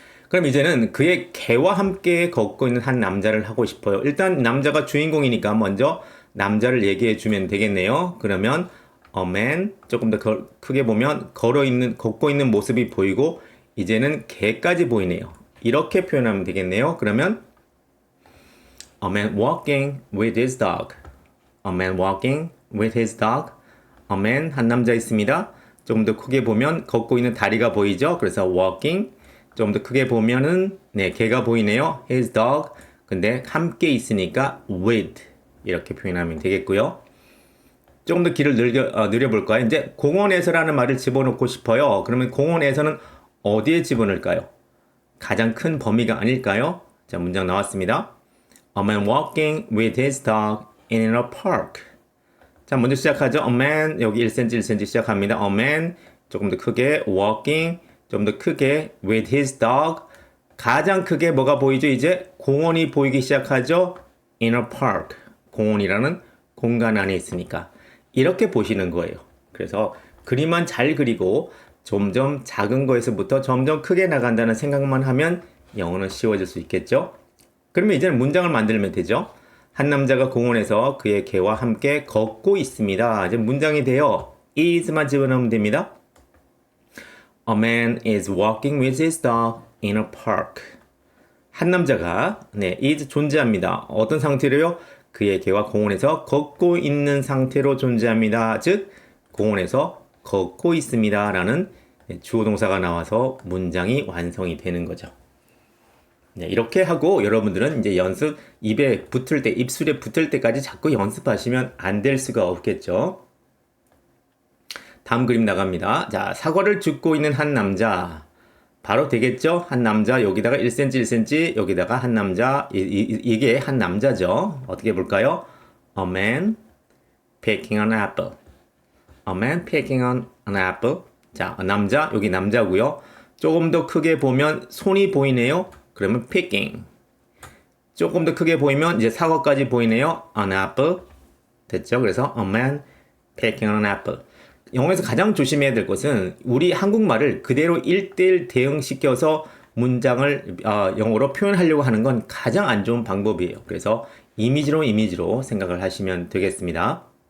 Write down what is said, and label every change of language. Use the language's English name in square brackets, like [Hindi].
[Korean] 그럼 이제는 그의 개와 함께 걷고 있는 한 남자를 하고 싶어요. 일단 남자가 주인공이니까 먼저 남자를 얘기해 주면 되겠네요. 그러면 [English] a man [Korean] 조금 더 크게 보면 걷고 있는 모습이 보이고 이제는 개까지 보이네요. 이렇게 표현하면 되겠네요. 그러면 [English] A man walking with his dog. A man walking with his dog. A man [Korean] 한 남자 있습니다. 조금 더 크게 보면 걷고 있는 다리가 보이죠. 그래서 walking. 좀 더 크게 보면은 네, 개가 보이네요. [English] His dog. [Korean] 근데 함께 있으니까 with 이렇게 표현하면 되겠고요. 조금 더 길을 늘려볼까요? 이제 공원에서라는 말을 집어넣고 싶어요. 그러면 공원에서는 어디에 집어넣을까요? 가장 큰 범위가 아닐까요? 자, 문장 나왔습니다. [English] A man walking with his dog in a park. [Korean] 자, 먼저 시작하죠. [English] A man, [Korean] 여기 1cm, 1cm 시작합니다. A man, 조금 더 크게, walking, 좀 더 크게, [English] with his dog. [Korean] 가장 크게 뭐가 보이죠? 이제 공원이 보이기 시작하죠. [English] In a park. [Korean] 공원이라는 공간 안에 있으니까. 이렇게 보시는 거예요. 그래서 그림만 잘 그리고 점점 작은 거에서부터 점점 크게 나간다는 생각만 하면 영어는 쉬워질 수 있겠죠? 그러면 이제는 문장을 만들면 되죠. 한 남자가 공원에서 그의 개와 함께 걷고 있습니다. 이제 문장이 돼요. is만 집어넣으면 됩니다. [English] A man is walking with his dog in a park. [Korean] 한 남자가 is 존재합니다. 어떤 상태로요? 그의 개와 공원에서 걷고 있는 상태로 존재합니다. 즉 공원에서 걷고 있습니다. 라는 주어 동사가 나와서 문장이 완성이 되는 거죠. 네, 이렇게 하고 여러분들은 이제 연습 입에 붙을 때, 입술에 붙을 때까지 자꾸 연습하시면 안 될 수가 없겠죠. 다음 그림 나갑니다. 자, 사과를 줍고 있는 한 남자. 바로 되겠죠? 한 남자, 여기다가 1cm, 1cm, 여기다가 한 남자, 이게 한 남자죠. 어떻게 볼까요? [English] A man picking an apple. A man picking an apple. [Korean] 자, 남자, 여기 남자고요. 조금 더 크게 보면 손이 보이네요. 그러면 picking. 조금 더 크게 보이면 이제 사과까지 보이네요. [English] An apple. [Korean] 됐죠? [English] 그래서 a man picking an apple. [Korean] 영어에서 가장 조심해야 될 것은 우리 한국말을 그대로 1대1 대응시켜서 문장을 영어로 표현하려고 하는 건 가장 안 좋은 방법이에요. 그래서 이미지로 생각을 하시면 되겠습니다.